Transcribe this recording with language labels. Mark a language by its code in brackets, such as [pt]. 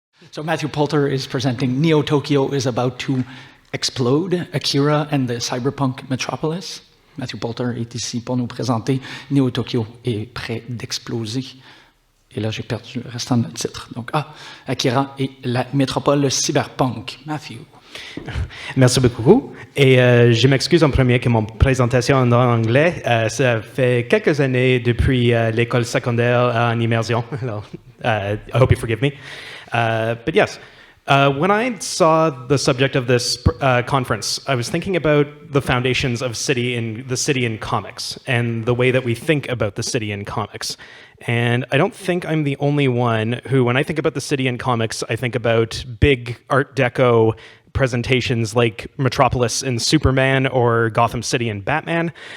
[en] So Matthew Poulter is presenting Neo Tokyo is about to explode, Akira and the Cyberpunk Metropolis. [fr] Matthew Poulter est ici pour nous présenter Neo Tokyo est prêt d'exploser. Et là, j'ai perdu le restant de notre titre. Donc, Akira et la métropole cyberpunk. Matthew. Merci beaucoup. Et je m'excuse en premier que mon présentation en anglais, ça fait quelques années depuis l'école secondaire en immersion. [en] I hope you forgive me. But yes, when I saw the subject of this conference, I was thinking about the foundations of the city in comics and the way that we think about the city in comics. And I don't think I'm the only one who, when I think about the city in comics, I think about big Art Deco presentations like Metropolis in Superman or Gotham City in Batman.